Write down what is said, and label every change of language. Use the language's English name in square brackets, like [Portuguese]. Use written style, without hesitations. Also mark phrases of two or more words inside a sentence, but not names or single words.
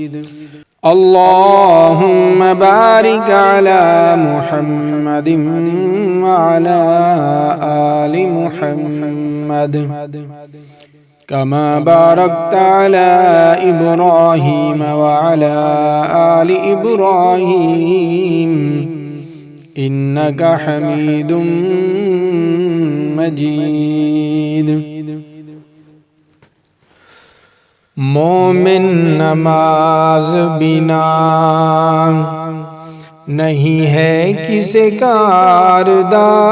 [Arabic] اللهم بارك على محمد وعلى آل محمد كما باركت على إبراهيم وعلى آل إبراهيم إنك حميد مجيد. [Punjabi] مومن نماز بنا نہیں ہے کسے کاردا,